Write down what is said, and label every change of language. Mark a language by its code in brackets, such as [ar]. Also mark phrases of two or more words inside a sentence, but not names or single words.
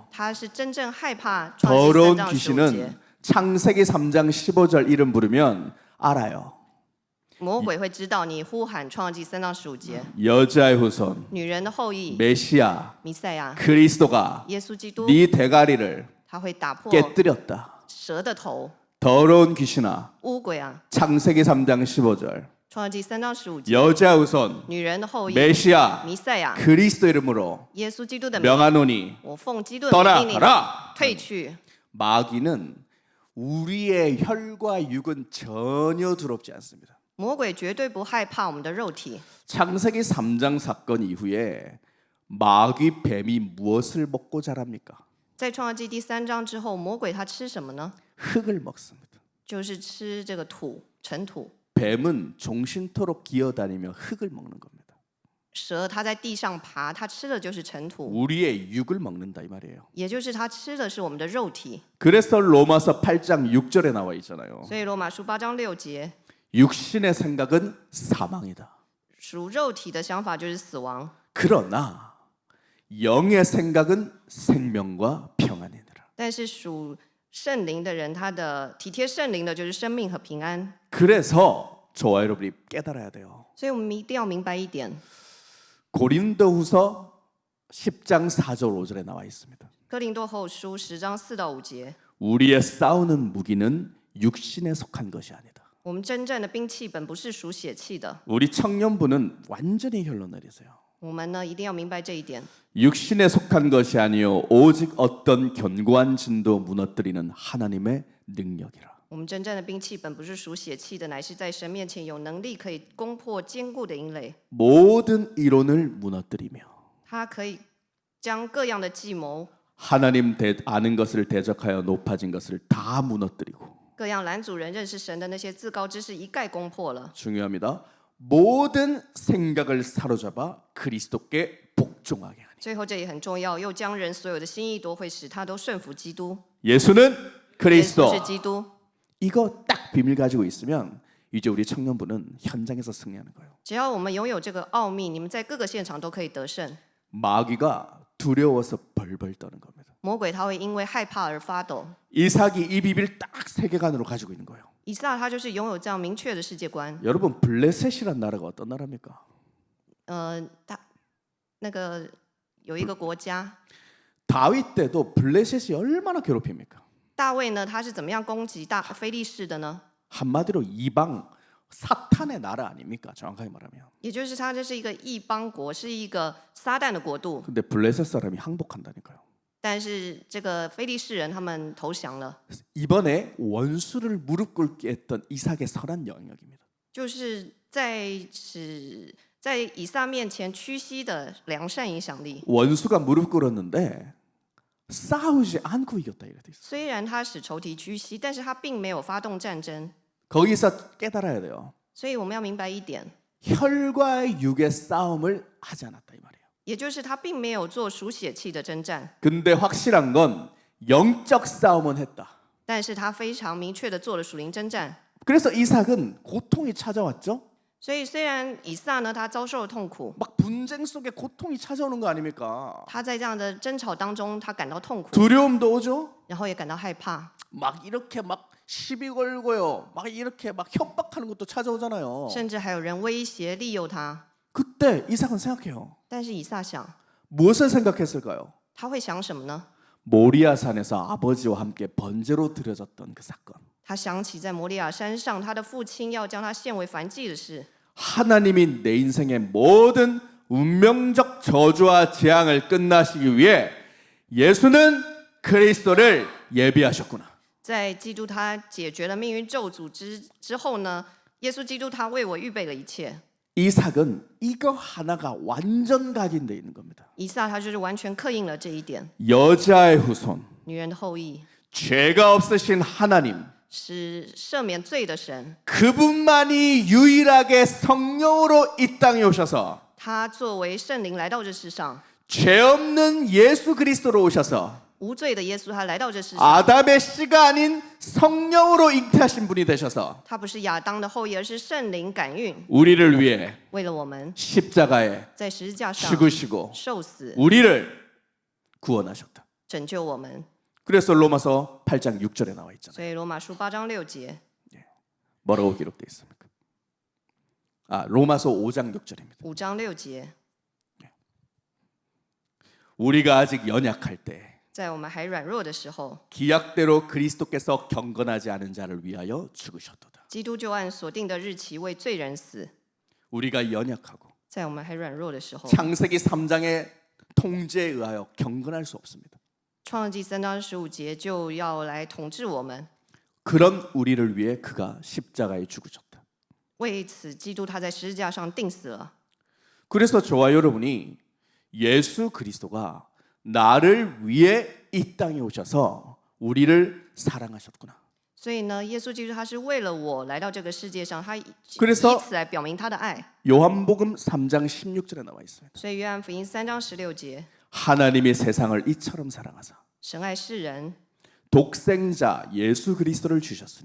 [zh] 他是真正害怕创世纪3 [ko] 더러운 [zh] 章15节。 [ko] 귀신은 창세기 3장 15절 이름 부르면 알아요. [zh] 魔鬼会知道你呼喊创世纪3章15节， [ko] 여자의 후손 [zh] 女人的后裔 [ko] 메시아 [zh] 弥赛亚 [ko] 그리스도가 [zh] 耶稣基督， [ko] 네 대가리를 [zh] 它会打破 [ko] 깨뜨렸다. [zh] 蛇的头。 [ko] 더러운 귀신아. [zh] 乌鬼啊， [ko] 창세기 3장 15절. [zh] 创世纪3章15节， [ko] 여자 우선 [zh] 女人的后裔 [ko] 메시아 [zh] 弥赛亚， [ko] 그리스도 이름으로 [zh] 耶稣基督的名， [ko] 명하노니 [zh] 我奉基督的名命令你 [ko] 떠나가라. [zh] 退去。 [ko] 마귀는 우리의 혈과 육은 전혀 두렵지 않습니다. [zh] 魔鬼绝对不害怕我们的肉体。 [ko] 창세기 3장 사건 이후에 마귀 뱀이 무엇을 먹고 자랍니까? [zh] 在创世纪第3章之后，魔鬼他吃什么呢？ [ko] 흙을 먹습니다. [zh] 就是吃这个土，尘土。 [ko] 뱀은 종신토록 기어다니며 흙을 먹는 겁니다. [zh] 蛇它在地上爬，它吃的就是尘土， [ko] 우리의 육을 먹는다 이 말이에요. [zh] 也就是它吃的是我们的肉体。 [ko] 그래서 로마서 8장 6절에 나와 있잖아요. [zh] 所以罗马书8章6节， [ko] 육신의 생각은 사망이다. [zh] 属肉体的想法就是死亡， [ko] 그러나 영의 생각은 생명과 평안이니라. [zh] 但是属圣灵的人，他的体贴圣灵的就是生命和平安。 [ko] 그래서 저와 여러분이 깨달아야 돼요. [zh] 所以我们一定要明白一点， [ko] 고린도후서 10장 4절 5절에 나와 있습니다. [zh] 哥林多后书10章4到5节， [ko] 우리의 싸우는 무기는 육신에 속한 것이 아니다. [zh] 我们真正的兵器本不是属血气的。 [ko] 우리 청년부는 완전히 결론 내리세요. [zh] 我们呢一定要明白这一点， [ko] 육신에 속한 것이 아니요 오직 어떤 견고한 진도 무너뜨리는 하나님의 능력이라. [zh] 我们真正的兵器本不是属血气的，乃是在神面前有能力可以攻破坚固的营垒。 [ko] 모든 이론을 무너뜨리며 [zh] 它可以将各样的计谋、 [ko] 하나님 아는 것을 대적하여 높아진 것을 다 무너뜨리고 [zh] 各样拦阻人认识神的那些自高之事一概攻破了。 [ko] 중요합니다. 모든 생각을 사로잡아 그리스도께 복종하게 하니. [zh] 最后这也很重要，又将人所有的心意夺回，使他都顺服基督。 [ko] 예수는 [zh] 耶稣 [ko] 그리스도. [zh] 是基督。 [ko] 이거 딱 비밀 가지고 있으면 이제 우리 청년부는 현장에서 승리하는 거예요. [zh] 只要我们拥有这个奥秘，你们在各个现场都可以得胜。 [ko] 마귀가 두려워서 벌벌 떠는 겁니다. [zh] 魔鬼他会因为害怕而发抖。 [ko] 이삭이 이 비밀 딱 세계관으로 가지고 있는 거예요. [zh] 以撒他就是拥有这样明确的世界观。 [ko] 여러분 블레셋이란 나라가 어떤 나라입니까? [zh] 他那个有一个国家， [ko] 다윗 때도 블레셋이 얼마나 괴롭힙니까? [zh] 大卫呢，他是怎么样攻击非利士的呢？ [ko] 한마디로 이방 사탄의 나라 아닙니까? 정확하게 말하면. [zh] 也就是他这是一个异邦国，是一个撒旦的国度。 [ko] 근데 블레셋 사람이 항복한다니까요. [zh] 但是这个非利士人他们投降了， [ko] 이번에 원수를 무릎 꿇게 했던 이삭의 선한 영역입니다. [zh] 就是在以撒面前屈膝的良善影响力。 [ko] 원수가 무릎 꿇었는데 싸우지 않고 이겼다 이렇게 돼 있어요. [zh] 虽然他使仇敌屈膝，但是他并没有发动战争。 [ko] 거기서 깨달아야 돼요. [zh] 所以我们要明白一点， [ko] 혈과 육의 싸움을 하지 않았다 이 말이에요. [zh] 也就是他并没有做属血气的征战， [ko] 근데 확실한 건 영적 싸움은 했다. [zh] 但是他非常明确的做了属灵征战。 [ko] 그래서 이삭은 고통이 찾아왔죠. [zh] 所以虽然以撒呢，他遭受了痛苦， [ko] 막 분쟁 속에 고통이 찾아오는 거 아닙니까? [zh] 他在这样的争吵当中，他感到痛苦， [ko] 두려움도 오죠. [zh] 然后也感到害怕， [ko] 막 이렇게 막 시비 걸고요. 막 이렇게 막 협박하는 것도 찾아오잖아요. [zh] 甚至还有人威胁利诱他。 [ko] 그때 이삭은 생각해요. [zh] 但是以撒想， [ko] 무엇을 생각했을까요? [zh] 他会想什么呢？ [ko] 모리아산에서 아버지와 함께 번제로 드려졌던 그 사건. [zh] 他想起在摩利亚山上，他的父亲要将他献为燔祭的事。 [ko] 하나님이 내 인생의 모든 운명적 저주와 재앙을 끝나시기 위해 예수는 그리스도를 예비하셨구나. [zh] 在基督他解决了命运咒诅之后呢，耶稣基督他为我预备了一切。 [ko] 이삭은 이거 하나가 완전 각인되어 있는 겁니다. [zh] 以撒他就是完全刻印了这一点。 [ko] 여자의 후손, [zh] 女人的后裔 [ko] 죄가 없으신 하나님, [zh] 是赦免罪的神， [ko] 그분만이 유일하게 성령으로 이 땅에 오셔서 [zh] 他作为圣灵来到这世上， [ko] 죄 없는 예수 그리스도로 오셔서 [zh] 无罪的耶稣他来到这世上。 [ko] 아담의 씨가 아닌 성령으로 잉태하신 분이 되셔서 [zh] 他不是亚当的后裔，而是圣灵感孕， [ko] 우리를 위해 [zh] 为了我们 [ko] 십자가에 [zh] 在十字架上 [ko] 죽으시고 [zh] 受死， [ko] 우리를 구원하셨다. [zh] 拯救我们。 [ko] 그래서 로마서 8장 6절에 나와 있잖아요. [zh] 所以罗马书8章6节， [ko] 뭐라고 기록되어 있습니까? 로마서 5장 6절입니다. [zh] 5 章6节， [ko] 우리가 아직 연약할 때 [zh] 在我们还软弱的时候， [ko] 기약대로 그리스도께서 경건하지 않은 자를 위하여 죽으셨도다. [zh] 基督就按所定的日期为罪人死。 [ko] 우리가 연약하고 [zh] 在我们还软弱的时候， [ko] 창세기 3장의 통제에 의하여 경건할 수 없습니다. [zh] 创记3章15节就要来统治我们。 [ko] 그런 우리를 위해 그가 십자가에 죽으셨다. [zh] 为此，基督他在十字架上钉死了。 [ko] 그래서 저와 여러분이 예수 그리스도가 나를 위해 이 땅에 오셔서 우리를 사랑하셨구나. [zh] 所以呢，耶稣基督他是为了我来到这个世界上，他以 [ko] 그래서 [zh] 此来表明他的爱。 [ko] 요한복음 3장 16절에 나와 있습니다. [zh] 所以约翰福音3章16节， [ko] 하나님이 세상을 이처럼 사랑하사 [zh] 神爱世人， [ko] 독생자 예수 그리스도를 주셨으니